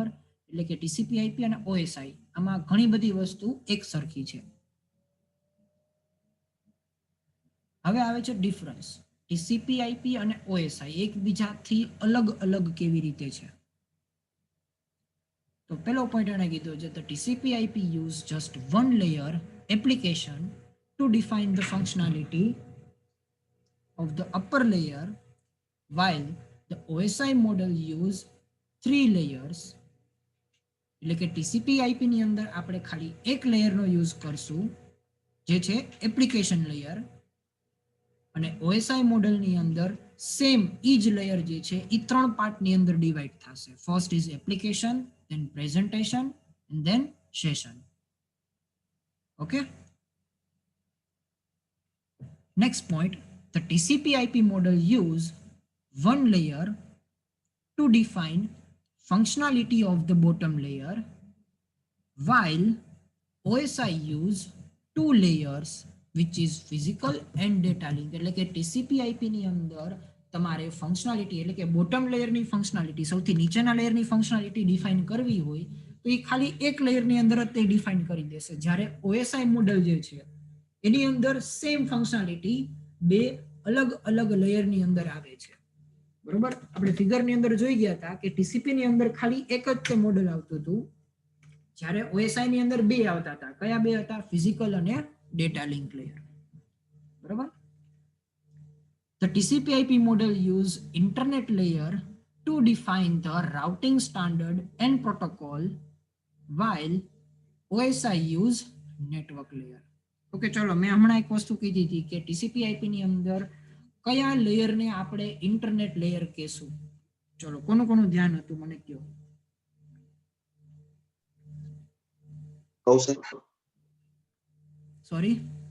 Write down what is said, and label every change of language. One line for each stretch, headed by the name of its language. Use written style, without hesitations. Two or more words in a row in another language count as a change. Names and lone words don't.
Gujarati: એટલે કે TCP/IP અને OSI આમાં ઘણી બધી વસ્તુ એક સરખી છે. હવે આવે છે ડિફરન્સ. TCP/IP અને OSI એકબીજાથી અલગ અલગ કેવી રીતે છે? તો પહેલો પોઈન્ટ એને કીધો છે
English: the TCP/IP use just one layer application to define the functionality of the upper layer, while the OSI model use 3 layers.
Gujarati: એટલે કે TCP/IP ની અંદર આપણે ખાલી એક લેયરનો યુઝ કરશું જે છે
English: application layer,
Gujarati: અને OSI મોડેલની અંદર સેમ ઈ જ લેયર જે છે એ ત્રણ પાર્ટની અંદર ડિવાઈડ થશે.
English: first is application, then presentation, and then session. Okay? Next point, the TCP/IP model use one layer to define functionality of the bottom layer, while OSI use two layers which is physical and data link.
Gujarati: એટલે કે TCP/IP ની અંદર તમારે ફંક્શનાલિટી એટલે કે બોટમ લેયરની ફંક્શનાલિટી, સૌથી નીચેના લેયરની ફંક્શનાલિટી ડિફાઇન કરવી હોય તો એ ખાલી એક લેયરની અંદર જ તે ડિફાઇન કરી દેશે. જ્યારે OSI મોડેલ જે છે એની અંદર સેમ ફંક્શનાલિટી બે અલગ અલગ લેયરની અંદર આવે છે, બરોબર? આપણે ફિગરની અંદર જોઈ ગયા હતા કે TCP ની અંદર ખાલી એક જ તે મોડેલ આવતું હતું, જ્યારે OSI ની અંદર બે આવતા હતા. કયા બે હતા? ફિઝિકલ અને
English: data link layer,
Gujarati: બરોબર?
English: The TCP/IP model use internet layer to define the routing standard and protocol, while OSI use network layer.
Gujarati: ઓકે, ચલો મેં હમણાં એક વસ્તુ કીધી હતી કે TCP/IP ની અંદર કયા લેયરને આપણે
English: internet layer
Gujarati: કહેશું. ચલો કોનું કોનું ધ્યાન હતું મને કહો. કૌશિક, સોરી,